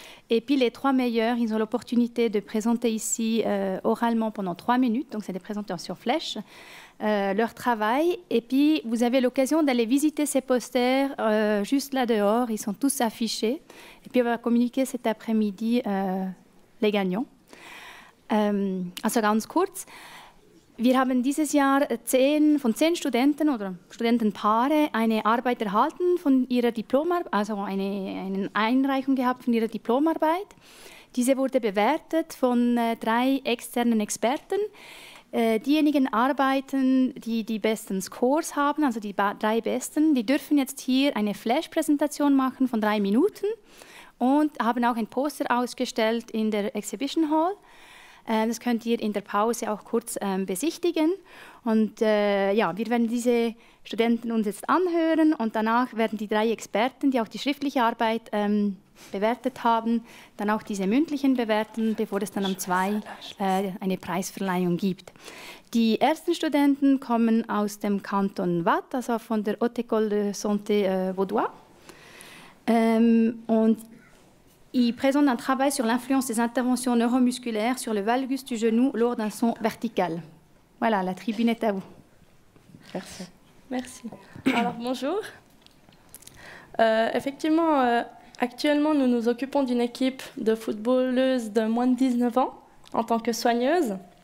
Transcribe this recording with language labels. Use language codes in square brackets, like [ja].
[fr] Et puis les 3 meilleurs, ils ont l'opportunité de présenter ici oralement pendant 3 minutes, donc c'est des présenteurs sur flèche, leur travail. Et puis vous avez l'occasion d'aller visiter ces posters juste là dehors, ils sont tous affichés. Et puis on va communiquer cet après-midi les gagnants. [de] Also ganz kurz. Wir haben dieses Jahr von 10 Studenten oder Studentenpaare eine Arbeit erhalten von ihrer Diplomarbeit, also eine Einreichung gehabt von ihrer Diplomarbeit. Diese wurde bewertet von 3 externen Experten. Diejenigen Arbeiten, die die besten Scores haben, also die 3 besten, die dürfen jetzt hier eine Flash-Präsentation machen von 3 Minuten und haben auch ein Poster ausgestellt in der Exhibition Hall. Das könnt ihr in der Pause auch kurz besichtigen. Und ja, wir werden diese Studenten uns jetzt anhören und danach werden die 3 Experten, die auch die schriftliche Arbeit bewertet haben, dann auch diese mündlichen bewerten, bevor es dann am 2 eine Preisverleihung gibt. Die ersten Studenten kommen aus dem Kanton Waadt, also von der Haute École de Santé Vaudois. [fr] Und il présente un travail sur l'influence des interventions neuromusculaires sur le valgus du genou lors d'un saut vertical. Voilà, la tribune est à vous. Merci. Merci. Alors, bonjour. Effectivement, actuellement, nous nous occupons d'une équipe de footballeuses de moins de 19 ans en tant que soigneuses.